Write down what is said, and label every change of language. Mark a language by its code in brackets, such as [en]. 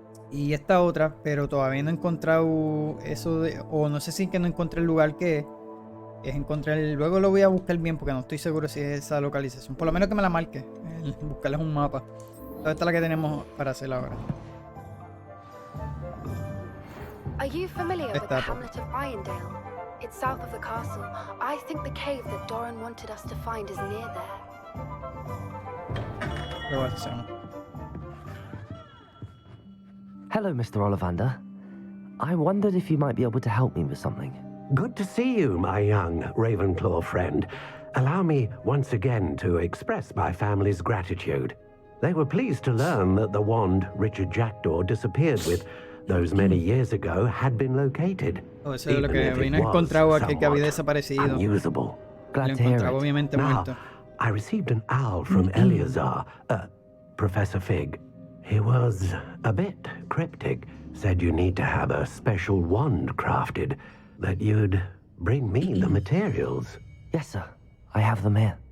[es] Y esta otra, pero todavía no he encontrado eso de... O no sé si que no encontré el lugar que es encontrar. Luego lo voy a buscar bien porque no estoy seguro si es esa localización. Por lo menos que me la marque. Buscarles un mapa. Esta es la que tenemos para hacer ahora. [en] Are you familiar with the hamlet of Irondale? It's south of the castle. I think the cave that Doran wanted us to find is near there. Hello, Mr. Ollivander. I wondered if you might be able to help me with something. Good to see you, my young Ravenclaw friend. Allow me once again to express my family's gratitude. They were pleased to learn that the wand Richard Jackdaw disappeared with those many years ago had been located. [es] Eso es lo que vino encontrado aquí, que había desaparecido. [en] Unusable. Glad to hear it. [es] Obviamente muerto. [en] I received an owl from Eleazar, Professor Fig. He was a bit cryptic. Said you need to have a special wand crafted, that you'd bring me the materials. Yes, sir. I have them here.